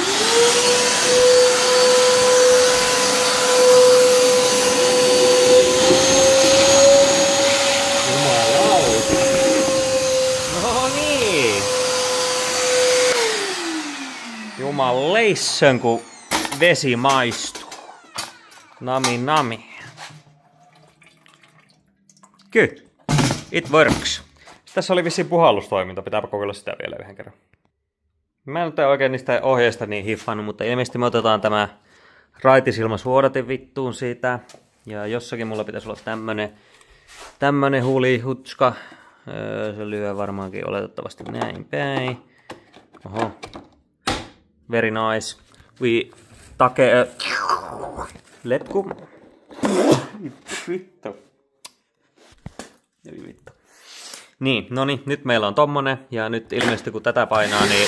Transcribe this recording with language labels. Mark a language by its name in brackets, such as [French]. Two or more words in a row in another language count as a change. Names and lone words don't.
[Finnish] Jumalauta. No niin. Jumaleissön kun vesi maistuu. Nami nami. Kyllä. [English] It works. [Finnish] Tässä oli vissiin puhallustoiminta. Pitääpä kokeilla sitä vielä yhden kerran. Mä en nyt oikein niistä ohjeista niin hiffannut, mutta ilmeisesti me otetaan tämä raitisilmasuodatin vittuun siitä. Ja jossakin mulla pitäisi olla tämmönen hulihutska. Se lyö varmaankin oletettavasti näin päin. Oho. [English] Very nice. [Finnish] Take letku. Vittu. Vittu. Niin, no niin, nyt meillä on tommonen, ja nyt ilmeisesti kun tätä painaa, niin...